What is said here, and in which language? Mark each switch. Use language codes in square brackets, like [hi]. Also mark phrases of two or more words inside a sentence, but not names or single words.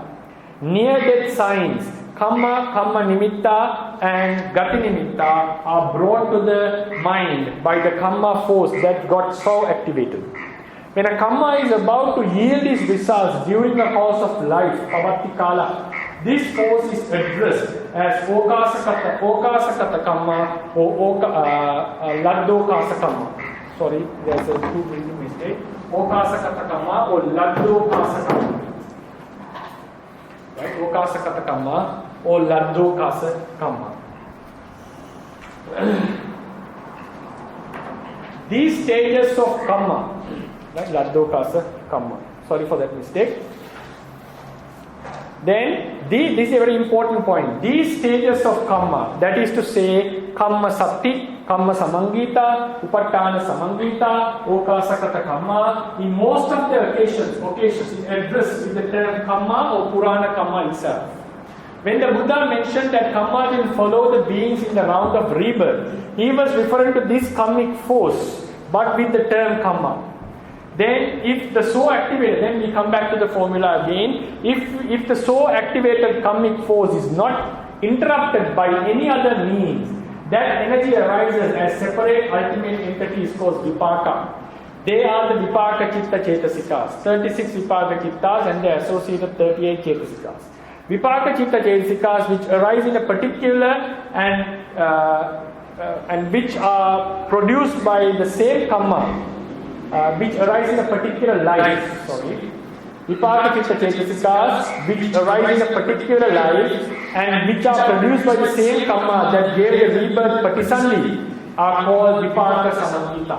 [en] Near-death signs, kamma, [pi] kamma nimitta [en] and [pi] gati nimitta [en] are brought to the mind by the kamma force that got so activated. When a kamma is about to yield its results during the course of life, [pi] pavatti kala, [en] this force is addressed as [pi] okasakata kamma [en] or [pi] laddokasa kamma. [en] Sorry, there's a two reading mistake. [pi] Okasakata kamma or laddokasa kamma. [en] Right? [pi] Okasakata kamma or laddokasa kamma. [en] These stages of kamma, right? [pi] Laddokasa kamma. [en] Sorry for that mistake. Then, this is a very important point. These stages of kamma, that is to say, [pi] kamma sati, kamma samangita, upattana samangita, okasakata kamma, [en] in most of the occasions is addressed with the term kamma or [pi] purana kamma [en] itself. When the Buddha mentioned that karma will follow the beings in the round of rebirth, he was referring to this karmic force, but with the term karma. Then if the so activated, then we come back to the formula again. If the so activated karmic force is not interrupted by any other means, that energy arises as separate ultimate entities called vipāka. They are the [pi] vipāka chitta cetasikas, [en] 36 [pi] vipāka chittas [en] and the associated 38 cetasikas. [pi] Vipāka chitta cetasikas [en] which arise in a particular and which are produced by the same karma, which arise in a particular life. [pi] Vipāka chitta cetasikas [en] which arise in a particular life and which are produced by the same karma that gave the rebirth patisandhi are called [pi] vipāka samangita.